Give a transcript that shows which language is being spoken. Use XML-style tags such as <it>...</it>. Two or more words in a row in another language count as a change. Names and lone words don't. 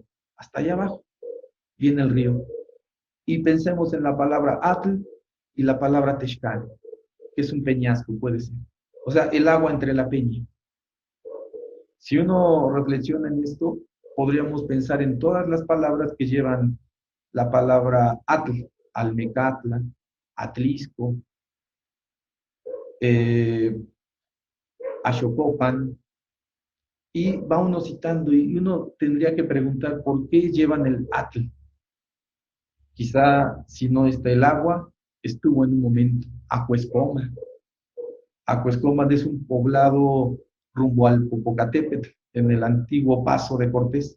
<es>Hasta allá abajo viene el río. Y pensemos en la palabra atl y la palabra texcal, que es un peñasco, puede ser. O sea, el agua entre la peña. Si uno reflexiona en esto, podríamos pensar en todas las palabras que llevan la palabra atl, almecatla, atlisco, Ashokopan, y va uno citando y uno tendría que preguntar por qué llevan el atl. Quizá si no está el agua, estuvo en un momento Acuescoma. Acuescoma es un poblado rumbo al Popocatépetl, en el antiguo Paso de Cortés.</es>